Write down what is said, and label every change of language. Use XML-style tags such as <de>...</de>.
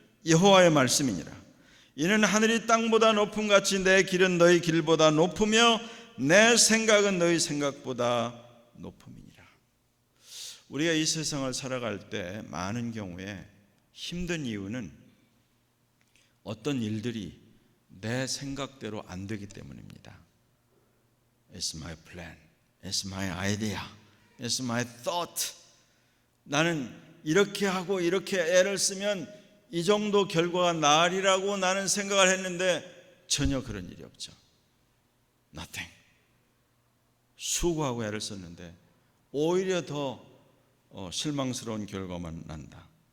<ko>여호와의 말씀이니라. 이는 하늘이 땅보다 높음 같이 내 길은 너희 길보다 높으며 내 생각은 너희 생각보다 높음이니라. 우리가 이 세상을 살아갈 때 많은 경우에 힘든 이유는 어떤 일들이 내 생각대로 안 되기 때문입니다.</ko> <en>It's my plan, it's my idea, it's my thought.</en> <ko>나는 이렇게 하고 이렇게 애를 쓰면 이 정도 결과가 나으리라고 나는 생각을 했는데 전혀 그런 일이 없죠.</ko> <en>Nothing.</en> <ko>수고하고 애를 썼는데 오히려 더 실망스러운 결과만 난다.</ko>